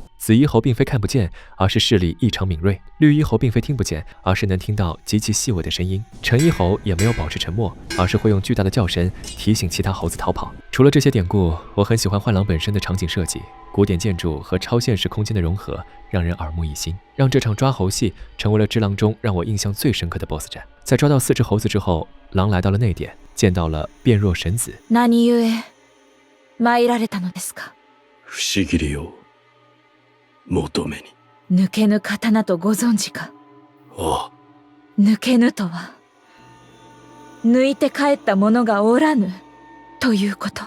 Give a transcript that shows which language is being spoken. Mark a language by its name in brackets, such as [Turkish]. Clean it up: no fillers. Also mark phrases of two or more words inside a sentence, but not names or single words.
[Chinese] 紫衣猴並非看不見，而是視力異常敏銳；綠衣猴並非聽不見，而是能聽到極其細微的聲音；橙衣猴也沒有保持沉默，而是會用巨大的叫聲提醒其他猴子逃跑。除了這些典故，我很喜歡幻狼本身的場景設計，古典建築和超現實空間的融合讓人耳目一新，讓這場抓猴戲成為了只狼中讓我印象最深刻的 BOSS 戰。在抓到4隻猴子之後，狼來到了內殿，見到了變弱神子。 [Japanese] 何故参られたのですか？不思議りを求めに。抜けぬ刀とご存知か？ああ。抜けぬとは抜いて帰った者がおらぬということ。